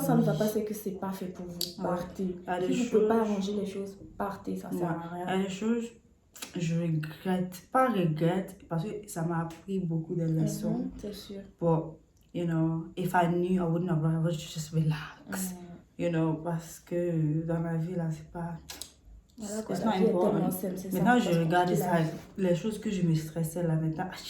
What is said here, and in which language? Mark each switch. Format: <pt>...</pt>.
<fr>Quand ça ne va pas, c'est que c'est pas fait pour vous. Partez. Si vous ne pouvez pas arranger les choses, partez, ça sert à rien. Il y a des choses, je regrette, parce que ça m'a appris beaucoup de leçons. C'est sûr.</fr> <en>But, you know, if I knew, I wouldn't have run, I would just relax. You know,</en> <fr>parce que dans la vie, là, c'est pas... Voilà quoi, la vie est tellement simple, c'est ça. Maintenant, je regarde ça, les choses que je me stressais là, maintenant,</fr>